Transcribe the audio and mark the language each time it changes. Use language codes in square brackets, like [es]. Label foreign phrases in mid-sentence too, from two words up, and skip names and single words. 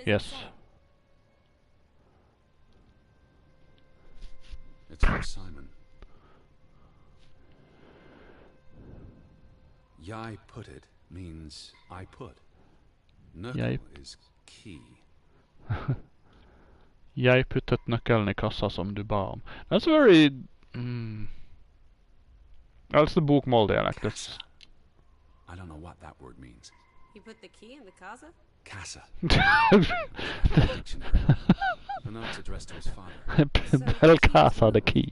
[en] Yes. it say? It's for Simon. Jeg put it means I put. Nøkkel Jeg- is key. [no] Jeg puttet nøkkelen I kassa som du ba om. [en] That's very... That's the bokmål dialect. That's... I don't know what that word means. You put the key in the casa? Casa. Dictionary. The note's addressed to his father. Bel casa the key.